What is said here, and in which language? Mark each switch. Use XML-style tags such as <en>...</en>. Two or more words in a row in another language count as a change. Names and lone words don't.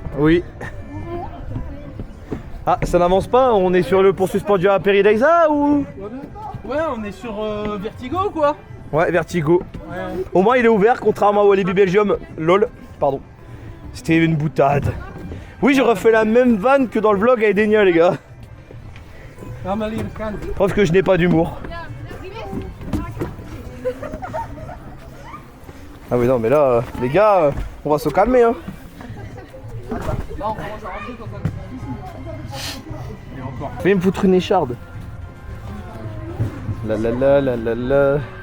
<fr>Oui. Ah, ça n'avance pas? On est sur le pont suspendu à Péridexa ou? Ouais, on est sur Vertigo quoi. Ouais, Vertigo. Ouais. Au moins il est ouvert, contrairement à Walibi Belgium. Lol, pardon. C'était une boutade. Oui, j'ai refait la même vanne que dans le vlog à Edenia, les gars.</fr> <nl>Ah, maar leren gaan.</nl> <fr>Preuve que je n'ai pas d'humour. Ah oui, non, mais là, les gars, on va se calmer, hein. Fais me foutre une écharde. La la la la la la.</fr>